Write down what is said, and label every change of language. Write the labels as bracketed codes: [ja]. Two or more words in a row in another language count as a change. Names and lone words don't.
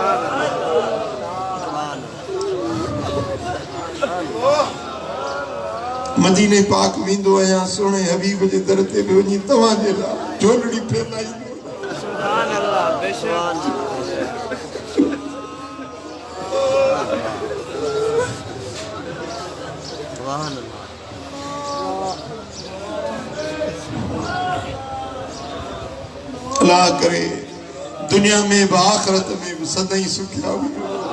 [sd] मदीने पाक वेंदो आहियां सुहिणे हबीब जे दर ते बि वञी तव्हां जे लाइ झोलड़ी फैलाईंदो [ar] سبحان الله [sd] बेशक अल्लाह करे दुनिया में भी आखिरत में भी सदाई सुखिया हुजो